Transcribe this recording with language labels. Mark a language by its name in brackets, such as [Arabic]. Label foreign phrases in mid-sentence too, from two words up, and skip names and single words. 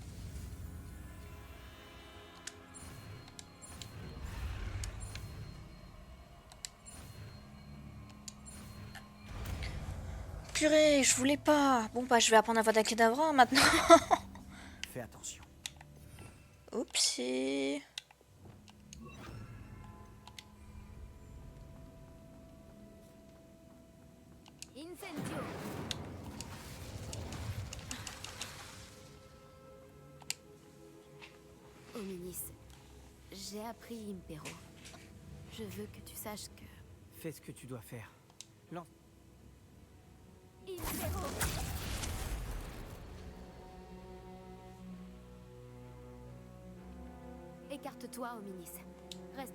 [French] Purée, je voulais pas. Bon, bah, je vais apprendre Avada Kedavra maintenant. Fais attention. Oupsie. Incendio. Hominis, j'ai appris Impero. Je veux que tu saches que... Fais ce que tu dois faire. Lance. Impero. Écarte-toi, Hominis. Reste...